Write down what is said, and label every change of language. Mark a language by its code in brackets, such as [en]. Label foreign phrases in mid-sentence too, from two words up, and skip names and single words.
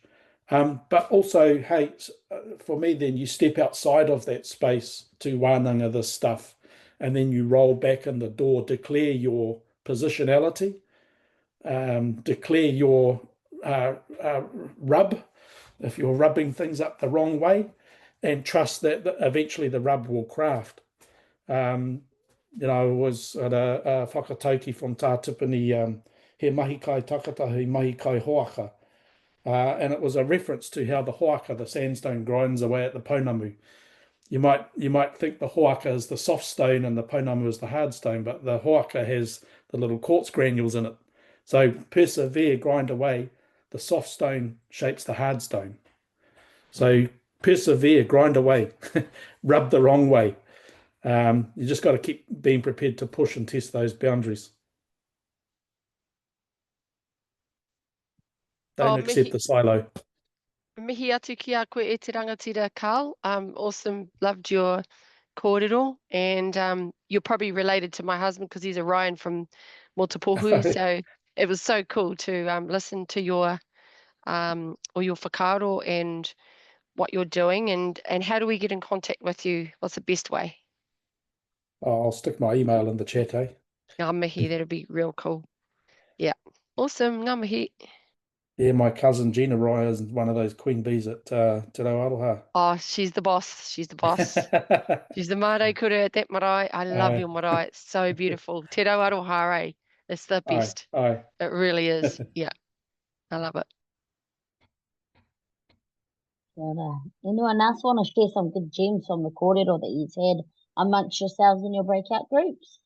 [en] But also, hey, for me, then you step outside of that space to wānanga this stuff, and then you roll back in the door, declare your positionality, declare your rub, if you're rubbing things up the wrong way, and trust that eventually the rub will craft. You know, I was at a whakatauki from Tātipini [mi] he mahi kai takata, he mahi kai hoaka. [en] And it was a reference to how the hoaka, the sandstone, grinds away at the pounamu. You might think the hoaka is the soft stone and the pounamu is the hard stone, but the hoaka has the little quartz granules in it. So persevere, grind away. The soft stone shapes the hard stone. So persevere, grind away, rub the wrong way. You just got to keep being prepared to push and test those boundaries. Don't accept the silo. [mi] Mihi atu ki a koe e te rangatira, Karl. [en] Awesome, loved your kōrero, and you're probably related to my husband because he's a Ryan from Motupohu, so it was so cool to listen to your or your whakaaro and what you're doing, and how do we get in contact with you? What's the best way? I'll stick my email in the chat, eh? [mi] Ngā mihi, [en] that'd be real cool. Yeah, awesome, [mi] ngā mihi. [en] Yeah, my cousin Gina Rye is one of those queen bees at Te Rauaroha. Oh, she's the boss. She's the boss. She's the [mi] marae kura [en] at that marae. I love your marae. It's so beautiful. Te Rauaroha, eh? It's the best. Aye. It really is. Yeah, I love it. Anyone else want to share some good gems from the kōrero that you've had amongst yourselves in your breakout groups?